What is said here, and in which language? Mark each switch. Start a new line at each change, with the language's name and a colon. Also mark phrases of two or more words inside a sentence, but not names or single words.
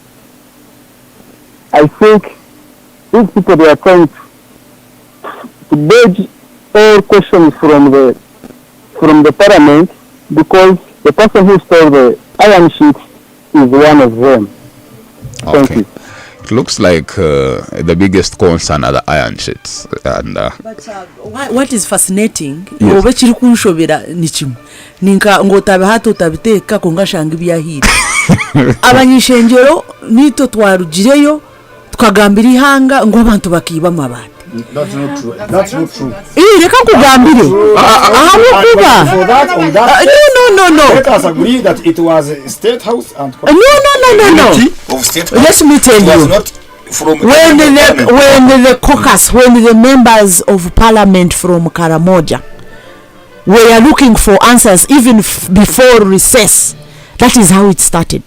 English: I think these people, they are trying to dodge all questions from the parliament, because the person who stole the iron sheet is one of them. Thank you. It looks like the biggest concern are the iron sheets. And But what is fascinating, Yes.
Nyankole: oba kiri kunshobera ni kimu ninka ngotabe hato utabiteka kongashanga ibyahira abanyishenjero nito twarugireyo tukagambira ihanga ngo abantu bakiba amabati.
English: That's not true. That's not true.
Nyankole: Reka kugambire aho kuba
English: For that, on that, no. let us agree that it was a state house and No. of state Let me tell It was you. not from When the caucus, when the members of parliament from Karamoja were looking for answers even before recess, that is how it started.